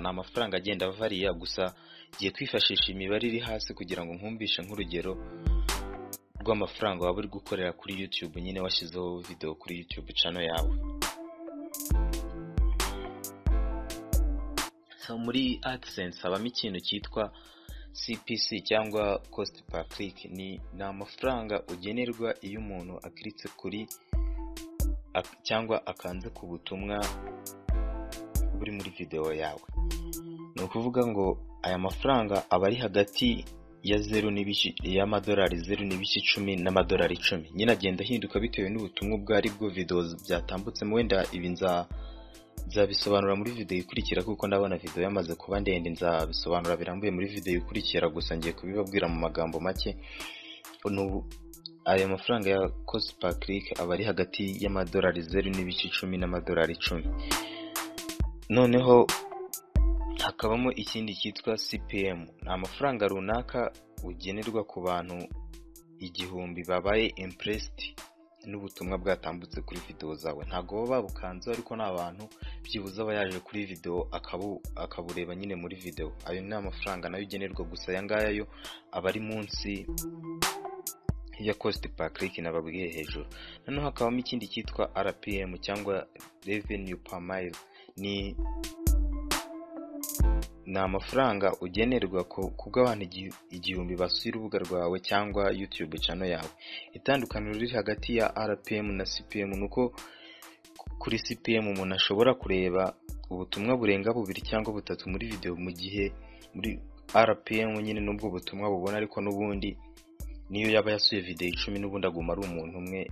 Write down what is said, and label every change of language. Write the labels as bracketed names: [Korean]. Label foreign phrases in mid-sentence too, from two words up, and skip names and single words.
[Kinyarwanda] Ni amafaranga agenda avariya, gusa giye kwifashisha imibare iri hasi kugira ngo nkumbishe nk'urugero rw'amafaranga waba uri gukorera kuri YouTube nyine washyizeho video kuri YouTube channel yawe. So muri AdSense habamo ikintu cyitwa CPC cyangwa [English] cost per click. [Kinyarwanda] Ni amafaranga ugenerwa iyo umuntu akritse kuri cyangwa akanze ku butumwa buri muri video yawe. Ni ukuvuga ngo aya mafaranga aba ari hagati ya y'amadolari 0.10 n'amadolari 10. Nyine agenda ahinduka bitewe n'ubutumwa ubwo ari bwo video byatambutsemo. Wenda ibi nzabisobanura muri video ikurikira kuko ndabona video yamaze kuba ndende. Nzabisobanura birambuye muri video ikurikira, gusa ngiye kubibabwira mu magambo make. Aya mafaranga ya [English] cost per click [Kinyarwanda] aba ari hagati y'amadolari 0.10 n'amadolari 10. Noneho hakabamo ikindi cyitwa CPM. Ni amafaranga runaka ugenerwa ku bantu 1000 babaye impressed n'ubutumwa bwatambutse kuri video zawe. Ntago baba babukanze ariko n'abantu byibuza aba yaje kuri video akabureba nyine muri video. Ayo ni amafaranga nayo ugenerwa, gusa yangaya yo aba ari munsi ya [English] cost per click [Kinyarwanda] nababwiye hejuru. Noneho hakabamo ikindi cyitwa RPM cyangwa [English] revenue per mile. [Kinyarwanda] Ni amafaranga ugenerwa kubw'abantu 1000 basuye urubuga rwawe cyangwa YouTube channel yawe. Itandukaniro riri hagati ya RPM na CPM nuko kuri CPM umuntu ashobora kureba ubutumwa burenga 2 cyangwa 3 muri video, mu gihe muri RPM nyine nubwo ubutumwa bubona ariko n'ubundi niyo yaba yasuye video 10 n'ubundi aguma ari umuntu umwe.